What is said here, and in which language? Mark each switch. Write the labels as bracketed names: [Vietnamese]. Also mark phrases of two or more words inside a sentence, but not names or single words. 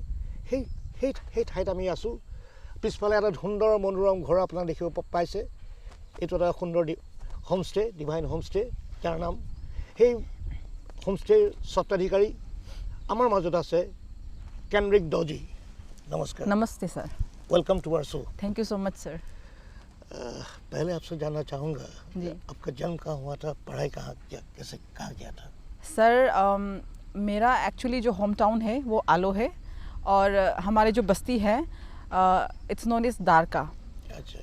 [Assamese] সেই ঠাইত আমি আছোঁ। পিছফালে এটা সুন্দৰ মনোৰম ঘৰ আপোনাক দেখিব পাইছে। এইটো এটা সুন্দৰ হোমষ্টে, ডিভাইন হোমষ্টে, যাৰ নাম। সেই হোমষ্টেৰ স্বত্বাধিকাৰী আমাৰ মাজত আছে কেনৰিক দজি। নমস্কাৰ। [Hindi] नमस्ते सर। [English] Welcome to our show. Thank you so much sir. [Hindi] पहले आपसे जानना चाहूँगा जी। आपका जन्म कहाँ हुआ था, पढ़ाई कहाँ किया था? सर मेरा एक्चुअली जो होम टाउन है वो आलो है और हमारे जो बस्ती है [English] It's known is Darka. [Hindi] अच्छा।